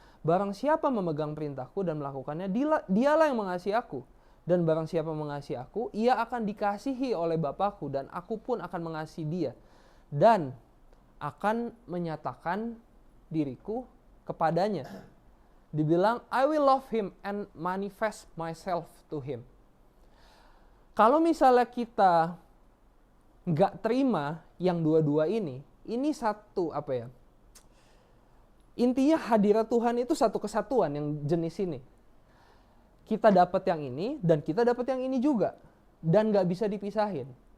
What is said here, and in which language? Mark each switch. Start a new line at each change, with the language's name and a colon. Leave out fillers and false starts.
Indonesian: Barang siapa memegang perintahku dan melakukannya, dialah yang mengasihi aku. Dan barang siapa mengasihi aku, ia akan dikasihi oleh Bapakku dan aku pun akan mengasihi dia. Dan akan menyatakan diriku kepadanya. Dibilang,
English: I will love him and manifest myself to him.
Indonesian: Kalau misalnya kita nggak terima yang dua-dua ini satu Intinya hadirat Tuhan itu satu kesatuan yang jenis ini. Kita dapat yang ini dan kita dapat yang ini juga. Dan gak bisa dipisahin.